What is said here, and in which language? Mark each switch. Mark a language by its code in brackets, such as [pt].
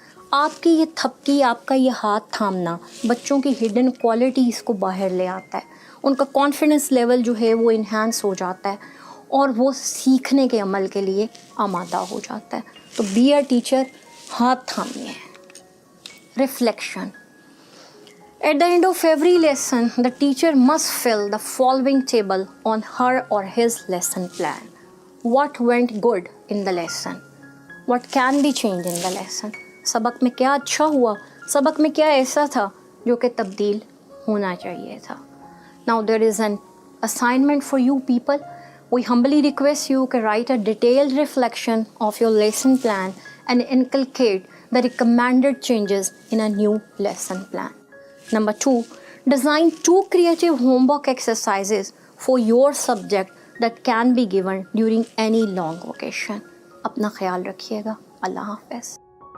[ur] آپ کی یہ تھپکی، آپ کا یہ ہاتھ تھامنا بچوں کی ہڈن کوالٹیز کو باہر لے آتا ہے. ان کا کانفیڈنس لیول جو ہے وہ انہینس ہو جاتا ہے اور وہ سیکھنے کے عمل کے لیے آمادہ ہو جاتا ہے. تو [en] be a teacher, [ur] ہاتھ تھامیے. Reflection. [en] At the end of every lesson, the teacher must fill the following table on her or his lesson plan. What went good in the lesson? What can be changed in the lesson? [ur] سبق میں کیا اچھا ہوا، سبق میں کیا ایسا تھا جو کہ تبدیل ہونا چاہیے تھا. [en] Now there is an assignment for you people. We humbly request you to write a detailed reflection of your lesson plan and inculcate the recommended changes in a new lesson plan. Number 2, design 2 creative homework exercises for your subject that can be given during any long vacation. [ur] اپنا خیال رکھیے گا. اللہ حافظ.